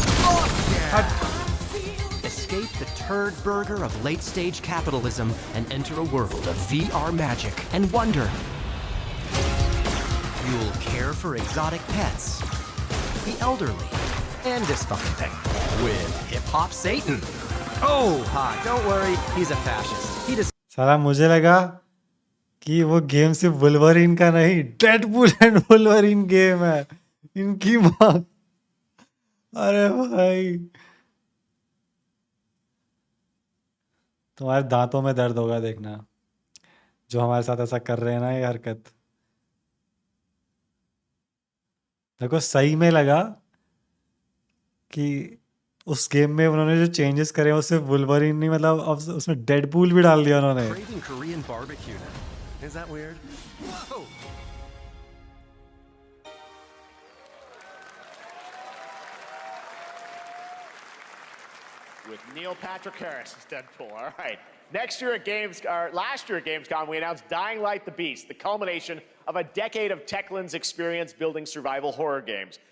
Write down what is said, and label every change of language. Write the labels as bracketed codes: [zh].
[en] Oh, yeah. Escape the turd burger of late-stage capitalism and enter a world of VR magic and wonder. You'll care for exotic pets, the elderly, and this fucking thing with hip-hop Satan. Oh, ha, don't worry, he's a fascist. He just [hi] साला मुझे लगा कि वो game सिर्फ Wolverine का नहीं Deadpool and Wolverine game है इनकी माँ अरे भाई तुम्हारे दांतों में दर्द होगा देखना जो हमारे साथ ऐसा कर रहे हैं ना ये हरकत देखो सही में लगा कि उस गेम में उन्होंने जो चेंजेस करे हैं उससे वुल्वरीन नहीं मतलब अब उसमें डेडपूल भी डाल दिया उन्होंने [en] craving Korean barbecue now. Is that weird? Whoa. With Neil Patrick Harris as Deadpool. All right. Last year at Gamescom, we announced Dying Light the Beast, the culmination of a decade of Techland's experience building survival horror games.